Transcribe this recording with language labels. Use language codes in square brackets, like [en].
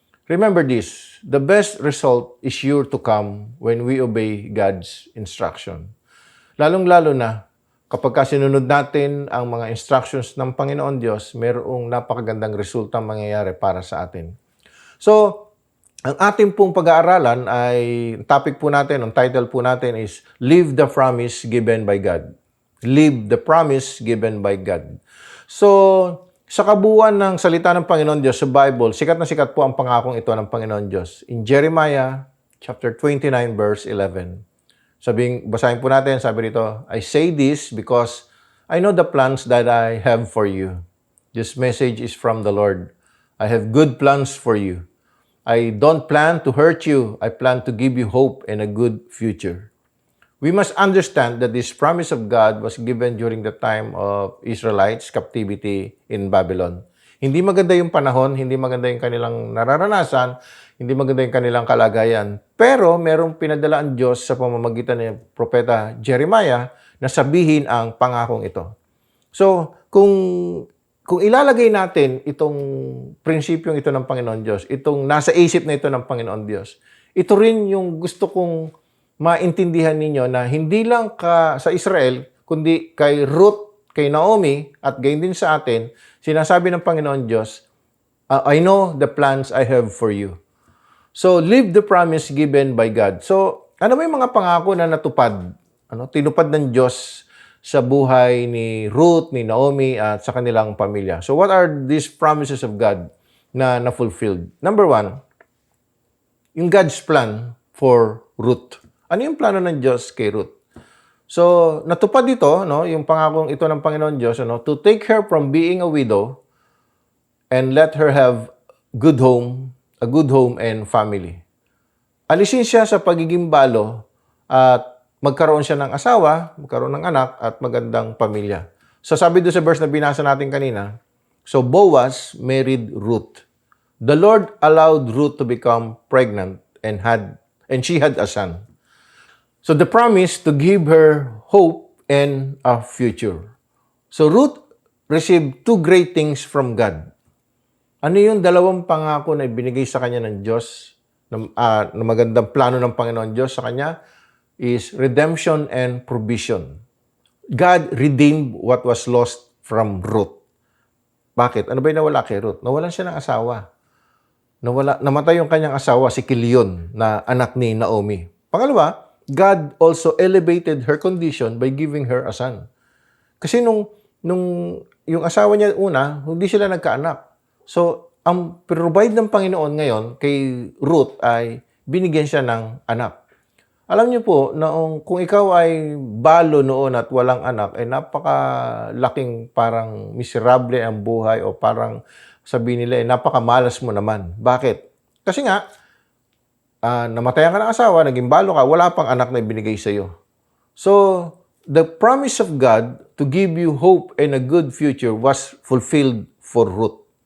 [en] Remember this, the best result is sure to come when we obey God's instruction. [tl] Lalong-lalo na, kapag sinunod natin ang mga instructions ng Panginoon Diyos, mayroong napakagandang resultang mangyayari para sa atin. So, ang ating pong pag-aaralan ay, topic po natin, ang title po natin is, [en] Live the Promise Given by God. Live the Promise Given by God. [tl] So, sa kabuuan ng salita ng Panginoon Diyos sa Bible, sikat na sikat po ang pangakong ito ng Panginoon Diyos. [en] In Jeremiah chapter 29 verse 11. [tl] Basahin po natin, sabi rito, [en] I say this because I know the plans that I have for you. This message is from the Lord. I have good plans for you. I don't plan to hurt you. I plan to give you hope and a good future. We must understand that this promise of God was given during the time of Israelites' captivity in Babylon. [tl] Hindi maganda yung panahon, hindi maganda yung kanilang nararanasan, hindi maganda yung kanilang kalagayan. Pero merong pinadala ang Diyos sa pamamagitan ng propeta Jeremiah na sabihin ang pangakong ito. So, kung ilalagay natin itong prinsipyong ito ng Panginoon Diyos, itong nasa isip na ito ng Panginoon Diyos, ito rin yung gusto kong maintindihan ninyo na hindi lang sa Israel, kundi kay Ruth, kay Naomi, at gayon din sa atin, sinasabi ng Panginoon Diyos, [en] I know the plans I have for you. So, live the promise given by God. [tl] So, ano ba yung mga pangako na natupad? Tinupad ng Diyos sa buhay ni Ruth, ni Naomi, at sa kanilang pamilya. [en] So, what are these promises of God [tl] na na-fulfilled? [en] Number one, yung God's plan for Ruth. [tl] Ano yung plano ng Diyos kay Ruth? So, natupad dito, yung pangakong ito ng Panginoon Diyos, [en] to take her from being a widow and let her have a good home and family. [tl] Alisin siya sa pagiging balo at magkaroon siya ng asawa, magkaroon ng anak, at magandang pamilya. So, sabi doon sa verse na binasa natin kanina, [en] so Boaz married Ruth. The Lord allowed Ruth to become pregnant and she had a son. So, the promise to give her hope and a future. So, Ruth received two great things from God. [tl] Ano yung dalawang pangako na ibinigay sa kanya ng Diyos, na magandang plano ng Panginoon Diyos sa kanya, [en] is redemption and provision. God redeemed what was lost from Ruth. [tl] Bakit? Ano ba yung nawala kay Ruth? Nawalan siya ng asawa. Namatay yung kanyang asawa, si Kilion, na anak ni Naomi. Pangalawa, [en] God also elevated her condition by giving her a son. [tl] Kasi nung yung asawa niya una, hindi sila nagkaanak. So, ang provide ng Panginoon ngayon kay Ruth ay binigyan siya ng anak. Alam niyo po, kung ikaw ay balo noon at walang anak, ay napakalaking parang miserable ang buhay o parang sabihin nila, napakamalas mo naman. Bakit? Kasi nga, namatayan ka ng asawa, naging balo ka, wala pang anak na ibinigay sa iyo. [en] So, the promise of God to give you hope and a good future was fulfilled for Ruth.